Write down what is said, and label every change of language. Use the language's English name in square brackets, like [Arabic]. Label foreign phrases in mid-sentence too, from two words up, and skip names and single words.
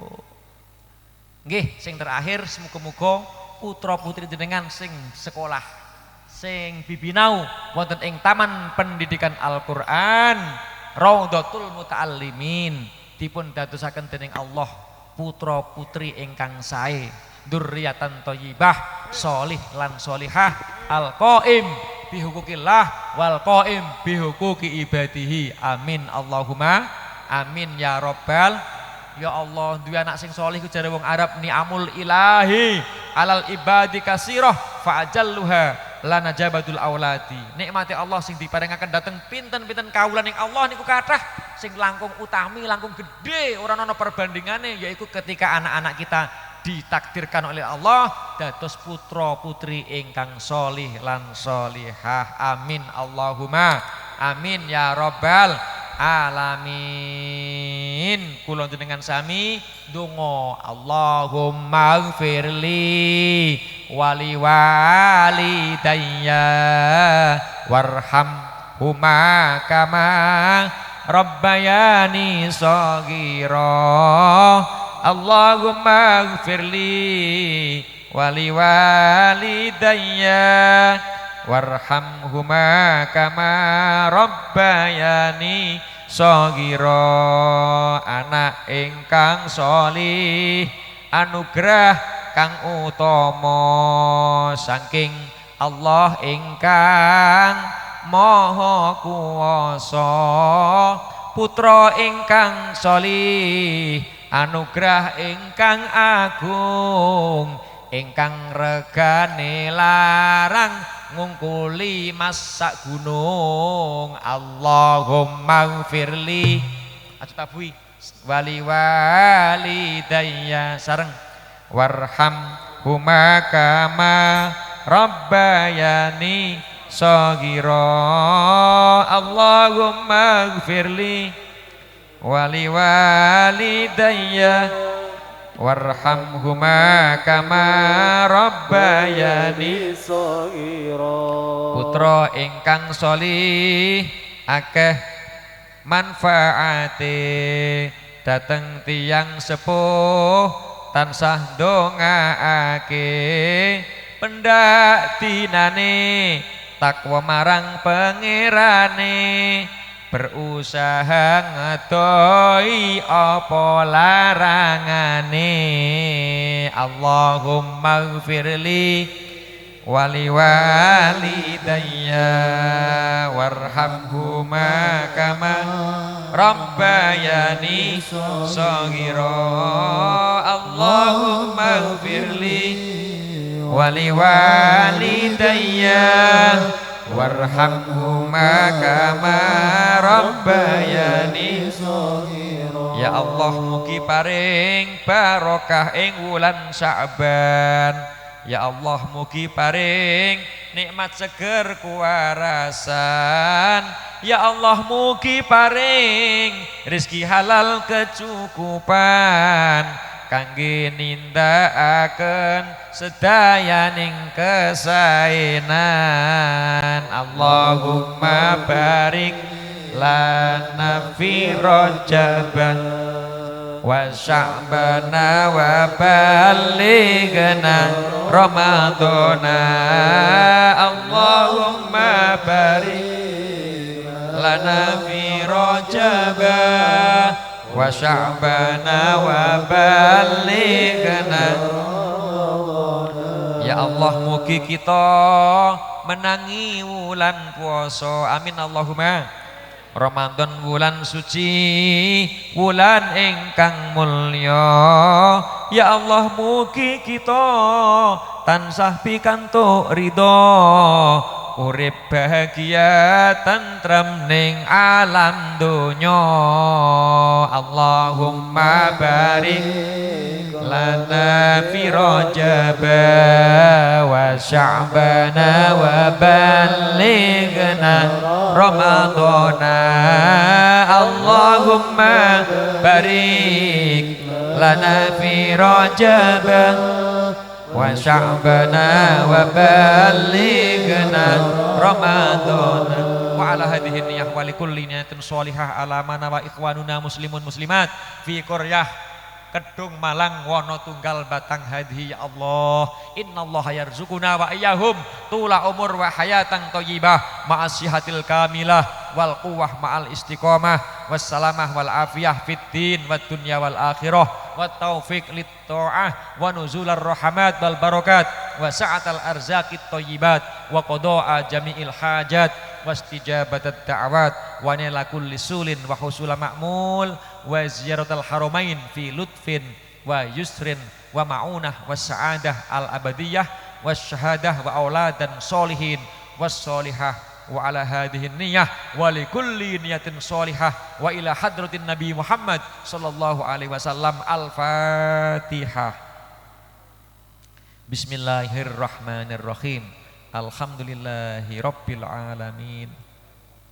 [Javanese] Nggih, sing terakhir semoga-moga putra-putri jenengan sing sekolah sing bibinau wonten ing Taman Pendidikan Al-Qur'an Raudhatul Muta'allimin dipun dadosaken dening Allah putra-putri ingkang sae [Arabic] ذرية طيبة [Javanese] sholih lan sholihah [Arabic] القائم بحقوق الله والقائم بحقوق عباده. آمين اللهم آمين يا رب. يا الله, [Javanese] duwe anak sing solih ku jare wong Arab [Arabic] نعم الإله على العباد كثيرة فأجلها لنا نجابة الأولاد. [Javanese] Nikmati Allah sing diparingaken dateng pinten-pinten kawulan ing Allah niku kathah sing langkung utami, langkung gede, ora ana perbandingane yaiku [Indonesian] ketika anak-anak kita ditakdirkan oleh Allah [Javanese] dados putra putri ingkang solih lan solihah. [Arabic] آمين اللهم آمين يا رب العالمين. [Javanese] Kula jenengan sami donga [Arabic] اللهم اغفر لي ولوالدي وارحمهما كما ربياني صغيرا. اللهم اغفر لي ولوالدي وارحمهما كما ربياني صغيرا. [Javanese] Anak ingkang sholih anugerah kang utama saking Allah ingkang maha kuwasa. Putra ingkang sholih anugerah ingkang agung ingkang regane larang ngungkuli masak gunung. [Arabic] اللهم اغفر لي أتبوعي ولوالدي sareng وارحمهما كما ربياني صغيرا. اللهم اغفر لي ولوالدي وارحمهما كما ربياني صغيرا. [Javanese] Putra ingkang sholih akeh manfaate dateng tiyang sepuh tansah ndongaake pendak dinane takwa marang pangerane berusaha ngedoi apa larangane. [Arabic] اللهم اغفر لي ولوالدي وارحمهما كما ربياني صغيرا. اللهم اغفر لي ولوالدي وارحمهما كما ربياني صغيرا. [Javanese] Ya Allah mugi paring barokah ing wulan Sya'ban. Ya Allah mugi paring nikmat seger kuwarasan. Ya Allah mugi paring rezeki halal kecukupan kangge nindakaken sedayaning kesaenan. [Arabic] اللهم بارك لنا في رجب وشعبان وبلغنا رمضان. اللهم بارك لنا في رجب وشعبان وبلغنا. [Javanese] Ya Allah mugi kita menangi wulan puasa. [Arabic] آمين اللهم. [Javanese] Ramadan wulan suci, wulan ingkang mulya. Ya Allah mugi kita tansah pikantuk ridho, urip bahagia tentrem ning alam donya. [Arabic] اللهم بارك لنا في رجب وشعبان وبلغنا رمضان. اللهم بارك لنا في رجب وشعبان وبلغنا رمضان. وعلى هذه النية ولكل نية صالحة على ما نا وإخواننا مسلمون مسلمات في قرية Kedung Malang Wonotunggal Batang هذه. يا الله إن الله يرزقنا وإياهم طول العمر وحياة طيبة مع الصحة الكاملة والقوة مع الاستقامة والسلامة والعافية في الدين والدنيا والآخرة والتوفيق للطاعة ونزول الرحمة والبركات وسعة الأرزاق الطيبات وقضاء جميع الحاجات واستجابة الدعوات ونيل كل سؤل وحصول المأمول وزيارة الحرمين في لطف ويسر ومعونة وسعادة الأبدية وشهادة وأولادا صالحين وصالحة وعلى هذه النية ولكل نية صالحة وإلى حضرة النبي محمد صلى الله عليه وسلم. الفاتحة. بسم الله الرحمن الرحيم الحمد لله رب العالمين.